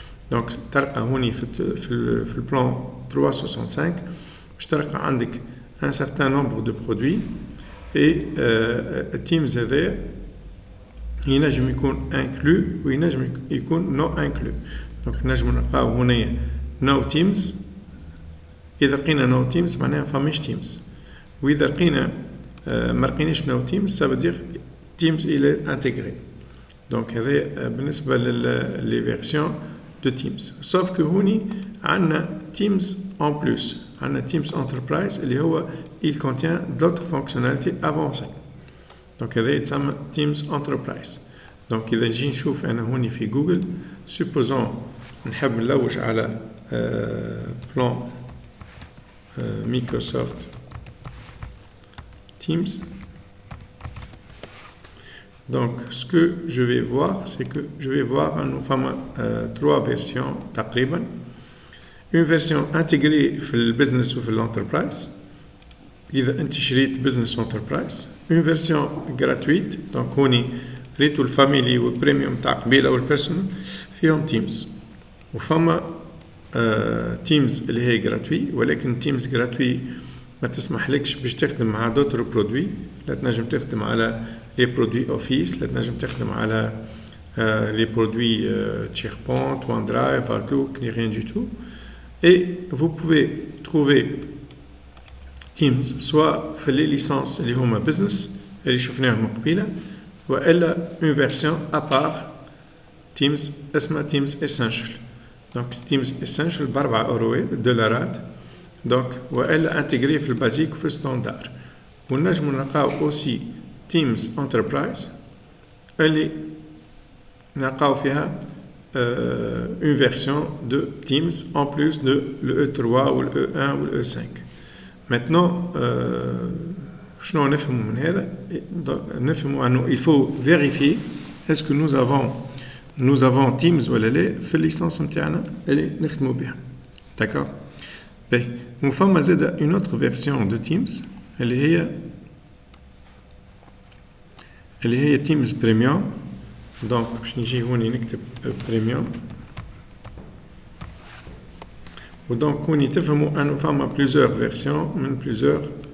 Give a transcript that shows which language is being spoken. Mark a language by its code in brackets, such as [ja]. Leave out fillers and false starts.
[ar] Donc تلقى هوني في [fr] le plan [ar] 365 باش تلقى عندك [fr] un certain nombre de produits et [ar] Teams هذا ينجم يكون [fr] inclus [ar] وينجم يكون [fr] non inclus. [ar] Donc نجم نلقاو هنايا no Teams. إذا لقينا no Teams معناها فماش Teams. وإذا لقينا ما لقيناش [fr] no Teams ça veut dire Teams il est intégré. Donc [ar] هذا بالنسبة [fr] les versions de Teams. Sauf que [ar] هوني عندنا [fr] Teams en plus. [ar] عندنا [fr] Teams Enterprise [ar] اللي هو [fr] il contient d'autres fonctionnalités avancées. [ar] Donc هذا يتسمى Teams Enterprise. Donc إذا نجي نشوف أنا هوني في جوجل supposons نحب نلوج على plan Microsoft Teams. [fr] Donc, ce que je vais voir, c'est que je vais voir trois versions [ar] تقريبا. [fr] Une version intégrée [ar] في البزنس وفي [fr] l'entreprise. [ar] إذا أنت شريت business enterprise. [fr] Une version gratuite. Donc, [ar] هوني ريتو الفاميلي والبريميوم تاع قبيلة والبيرسونال فيهم Teams. وفما Teams اللي هي [fr] gratuit [ar] ولكن Teams gratuit ما تسمح لكش باش تخدم مع دوتر برودوي. لا تنجم تخدم على لي برودوي اوفيس، لا تنجم تخدم على لي برودوي SharePoint, OneDrive, Outlook, [fr] ni rien du tout. Et vous pouvez trouver Teams soit في les licences [ar] اللي هما [fr] business [ar] اللي شفناهم من قبيله والا [fr] une version à part Teams [ar] اسمها [fr] Teams Essential. Donc Teams Essential $4 donc والا انتجري في البازيك وفي الستاندار. [ar] ونجمو نلقاو اوسي [fr] Teams Enterprise [ar] اللي نلقاو فيها [fr] une version de Teams en plus de le E3 ou le E1 ou le E5. Maintenant, [ar] شنو نفهموا من هذا؟ نفهموا انه [fr] il faut vérifier est-ce que nous avons [ar] Teams ولا لا في الليسانس نتاعنا اللي نخدموا بها. [fr] D'accord? [ar] باهي وفما زاد [fr] une autre version de Teams [ar] اللي هي [fr] Teams Premium. [ar] دونك باش نجي هوني نكتب Premium. ودونك هوني تفهموا انه فما [fr] plusieurs versions [ar] من [fr] plusieurs.